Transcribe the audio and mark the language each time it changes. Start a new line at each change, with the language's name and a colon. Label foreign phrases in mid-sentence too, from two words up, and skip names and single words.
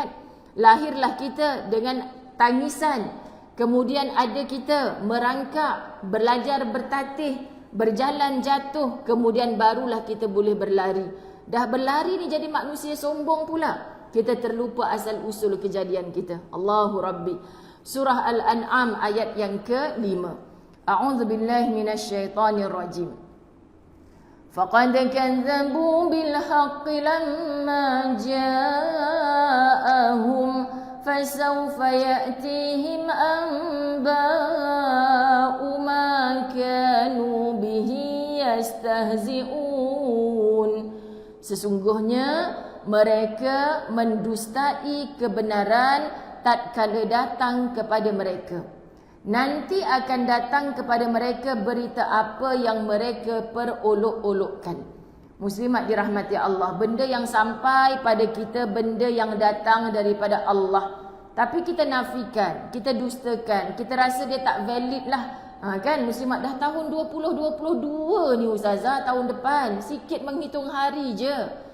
Malay: Lahirlah kita dengan tangisan. Kemudian ada kita merangkak, belajar bertatih, berjalan jatuh, kemudian barulah kita boleh berlari. Dah berlari ni jadi manusia sombong pula. Kita terlupa asal usul kejadian kita.
Arabic: الله ربي.
Malay: Surah Al-An'am ayat yang ke-5.
Arabic: أعوذ بالله من الشيطان الرجيم. فقد كذبوا بالحق لما جاءهم فسوف يأتيهم أنباء ما كانوا به يستهزئون.
Malay: Sesungguhnya mereka mendustai kebenaran tatkala datang kepada mereka. Nanti akan datang kepada mereka berita apa yang mereka perolok-olokkan. Muslimat dirahmati Allah, benda yang sampai pada kita, benda yang datang daripada Allah, tapi kita nafikan, kita dustakan, kita rasa dia tak valid lah. Kan muslimat, dah tahun 2022 ni ustazah, tahun depan sikit menghitung hari je.